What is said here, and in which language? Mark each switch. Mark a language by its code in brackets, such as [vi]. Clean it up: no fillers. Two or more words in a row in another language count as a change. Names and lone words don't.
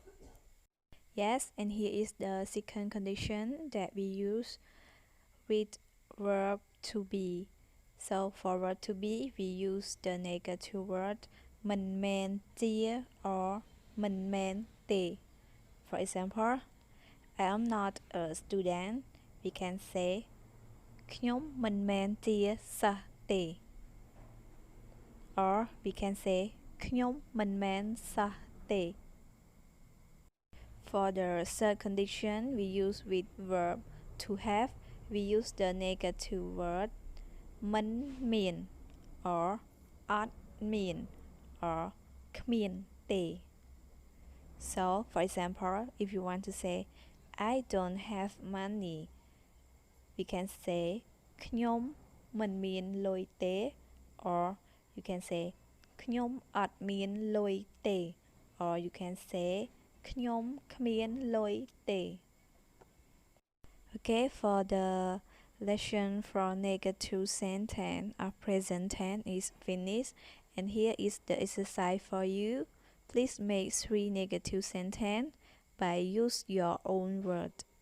[en] Yes, and here is the second condition that we use with verb to be. So for verb to be, we use the negative word [km] មិនមែនជា [en] or [km] មិនមែនទេ. [en] For example, I am not a student. We can say [km] ខ្ញុំមិនមែនជាសិស្សទេ [en] or we can say [km] ខ្ញុំមិនមែនសិស្សទេ [en] For the third condition, we use with verb to have, we use the negative word [km] មិនមាន [en] or [km] អត់មាន [en] or [km] គ្មានទេ. [en] So, for example, if you want to say I don't have money, we can say [km] ខ្ញុំមិនមានលុយទេ [en] or you can say [km] ខ្ញុំអត់មានលុយទេ [en] or you can say [km] ខ្ញុំគ្មានលុយទេ [en] Okay, for the lesson for negative sentence or present tense is finished, and here is the exercise for you. Please make 3 negative sentences by use your own word.